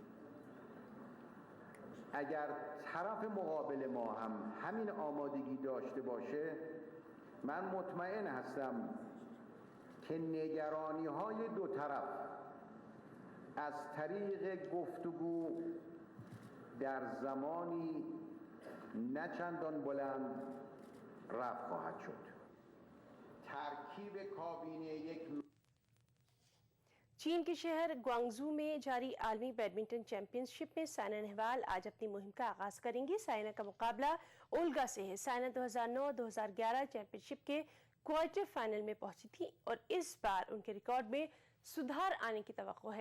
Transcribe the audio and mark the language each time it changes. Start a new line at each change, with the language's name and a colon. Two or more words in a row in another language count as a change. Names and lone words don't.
Persian: اگر طرف مقابل ما هم همین آمادگی داشته باشه من مطمئن هستم که نگرانی‌های دو طرف از طریق گفتگو در زمانی نه چندان بلند رفع خواهد شد. ترکیب کابینه یک
Hindi: चीन के शहर ग्वांगझू में जारी आलमी
English: badminton championship
Hindi: में साइना नेहवाल आज अपनी मुहिम का आगाज करेंगी। साइना का मुकाबला ओल्गा से है। साइना 2009-2011 चैंपियनशिप के
English: quarter final
Hindi: में पहुंची थी और इस बार उनके रिकॉर्ड में सुधार आने की तवक्को है।